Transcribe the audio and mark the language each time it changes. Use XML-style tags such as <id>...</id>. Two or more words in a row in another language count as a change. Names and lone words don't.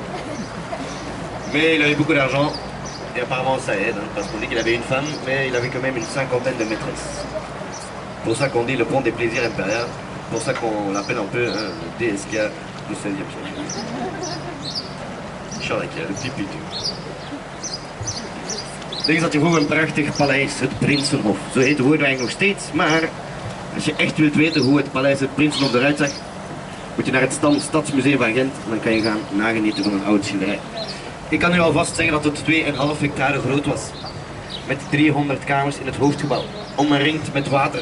<fr>Mais il avait beaucoup d'argent, et apparemment ça aide, hein, parce qu'on dit qu'il avait une femme, mais il avait quand même une 50aine de maîtresses. Pour ça qu'on dit le pont des plaisirs impériaux, pour ça qu'on l'appelle un peu hein, le DSK du 16e siècle. Charles Quint, le petit pitu.</fr> <nl>Deze had je vroeger een prachtig paleis, het Prinsenhof. Zo heet de woord eigenlijk nog steeds, maar als je echt wilt weten hoe het paleis, het Prinsenhof eruit zag, moet je naar het Stadsmuseum van Gent en dan kan je gaan nagenieten van een oud schilderij. Ik kan u alvast zeggen dat het 2,5 hectare groot was, met 300 kamers in het hoofdgebouw, omringd met water.</nl>